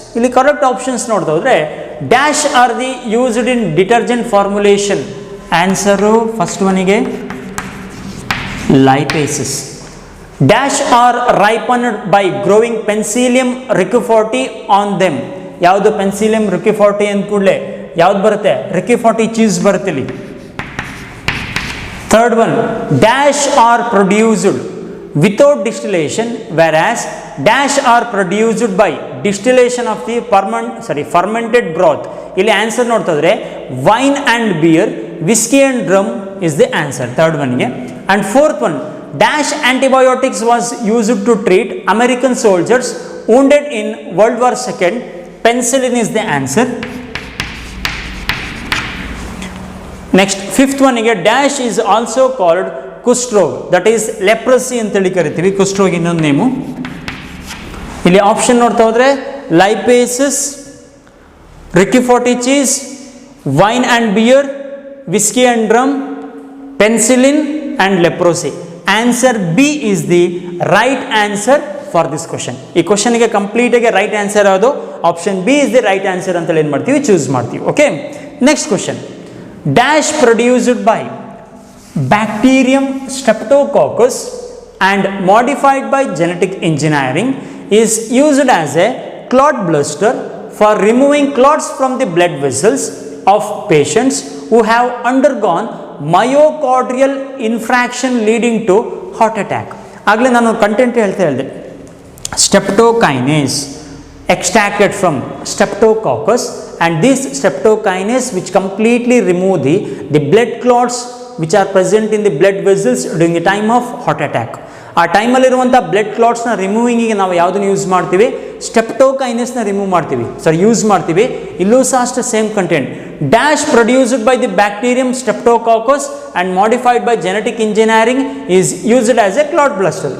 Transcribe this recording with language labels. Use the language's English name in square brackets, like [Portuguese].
[Kannada] ಇಲ್ಲಿ correct options ನೋಡ್ತಾ ಹೋದ್ರೆ [English] Dash are the used in detergent formulation. [Kannada] Answer first ಒನಿಗೆ ಲೈಪೇಸಸ್. [English] Dash are ripened by growing penicillium roqueforti on them. [Kannada] ಯಾವುದು? Penicillium ರಿಕ್ಯುಫಾರ್ಟಿ ಅಂದ ಕೂಡಲೇ ಯಾವ್ದು ಬರುತ್ತೆ? ರಿಕ್ಯುಫಾರ್ಟಿ ಚೀಸ್ ಬರುತ್ತೆ ಇಲ್ಲಿ. [English] Third one, dash are produced without distillation, whereas dash are produced by distillation of the fermented broth. [Kannada] ಇಲ್ಲಿ answer ನೋಡ್ತಾ ಇದ್ರೆ [English] Wine and beer, whisky and drum is the answer third ಒನ್ಗೆ. And fourth one, dash antibiotics was used to treat American soldiers wounded in World War II. Penicillin is the answer. Next, fifth one ಗೆ dash is also called ಕುಸ್ಟ್ರೋಗ್, that is leprosy [Kannada] ಅಂತೇಳಿ ಕರಿತೀವಿ. ಕುಸ್ಟ್ರೋಗ್ ಇನ್ನೊಂದು name. ಇಲ್ಲಿ option ನೋಡ್ತಾ ಹೋದ್ರೆ ಲೈಪೇಸಸ್, ರಿಕ್ಯುಫಾರ್ಟಿ cheese, wine and beer, whisky and drum, penicillin and leprosy. [English] Answer B is the right answer for this question. [Kannada] ಈ ಕ್ವಶನ್ಗೆ complete ಆಗಿ ರೈಟ್ ಆನ್ಸರ್ ಯಾವುದು? [English] option B is the right answer [Kannada] ಅಂತೇಳಿ ಏನು ಮಾಡ್ತೀವಿ? ಚೂಸ್ ಮಾಡ್ತೀವಿ. Okay, next question. [English] Dash produced by Bacterium Streptococcus and modified by genetic engineering is used as a clot buster for removing clots from the blood vessels of patients who have undergone myocardial infarction leading to heart attack. [Kannada] ಆಗಲೇ ನಾನು content ಹೇಳ್ತಾ ಹೇಳಿದೆ, [English] Streptokinase extracted from Streptococcus, and this Streptokinase which completely remove the blood clots which are present in the blood vessels during the time of heart attack. [Kannada] ಆ ಟೈಮಲ್ಲಿರುವಂಥ blood ಕ್ಲಾಟ್ಸ್ನ ರಿಮೂವಿಂಗಿಗೆ ನಾವು ಯಾವುದನ್ನು use ಮಾಡ್ತೀವಿ? ಸ್ಟೆಪ್ಟೋಕೈನೇಸ್ನ remove ಮಾಡ್ತೀವಿ, use ಮಾಡ್ತೀವಿ. ಇಲ್ಲೂ ಸಹ ಅಷ್ಟೇ same content. [English] Dash produced by the bacterium streptococcus and modified by genetic engineering is used as a clot buster.